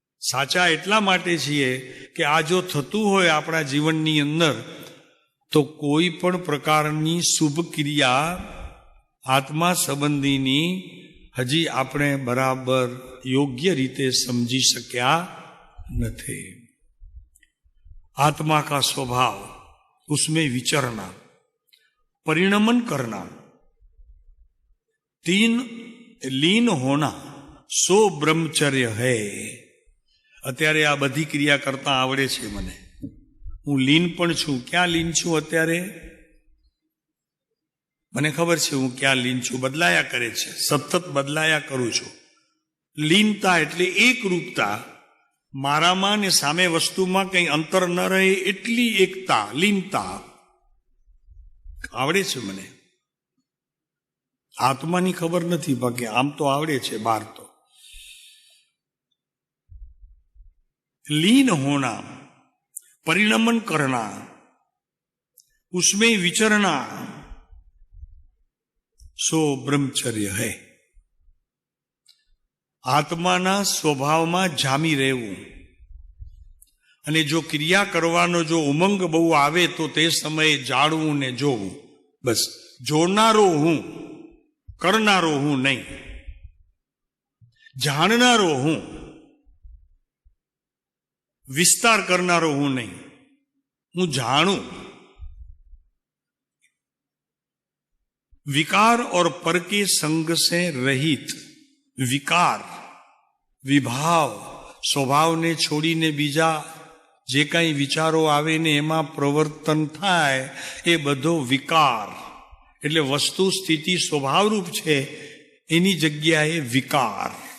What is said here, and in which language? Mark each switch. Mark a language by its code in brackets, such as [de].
[gu] સાચા એટલા માટે છીએ કે આ જો થતું હોય આપણા જીવનની અંદર તો કોઈ પણ પ્રકારની શુભ ક્રિયા આત્મા સંબંધીની હજી આપણે બરાબર યોગ્ય રીતે સમજી શક્યા નથી. [hi] आत्मा का स्वभाव उसमें विचरना, परिणमन करना, तीन लीन होना, सो ब्रह्मचर्य है. [gu] અત્યારે આ બધી ક્રિયા કરતા આવડે છે મને, હું લીન પણ છું. ક્યાં લીન છું અત્યારે? મને ખબર છે હું ક્યાં લીન છું. બદલાયા કરે છે, સતત બદલાયા કરું છું. લીનતા એટલે એકરૂપતા, મારામાં ને સામે વસ્તુમાં કંઈ અંતર ન રહે એટલી એકતા, લીનતા આવડે છે મને. આત્માની ખબર નથી, બાકી આમ તો આવડે છે બહાર તો. [hi] लीन होना, परिणमन करना, उसमें विचरना, सो ब्रह्मचर्य है. [gu] આત્માના સ્વભાવમાં જામી રહેવું. અને જો ક્રિયા કરવાનો જો ઉમંગ બહુ આવે તો તે સમયે જાળવું ને જોવું. બસ જોનારો હું, કરનારો હું નહીં. જાણનારો હું, વિસ્તાર કરનારો હું નહીં. હું જાણું. [hi] विकार और पर के संग से रहित. [gu] विकार વિભાવ, સ્વભાવને છોડીને બીજા જે કાંઈ વિચારો આવે ને એમાં પ્રવર્તન થાય એ બધો વિકાર. એટલે વસ્તુ સ્થિતિ સ્વભાવરૂપ છે એની જગ્યાએ વિકાર.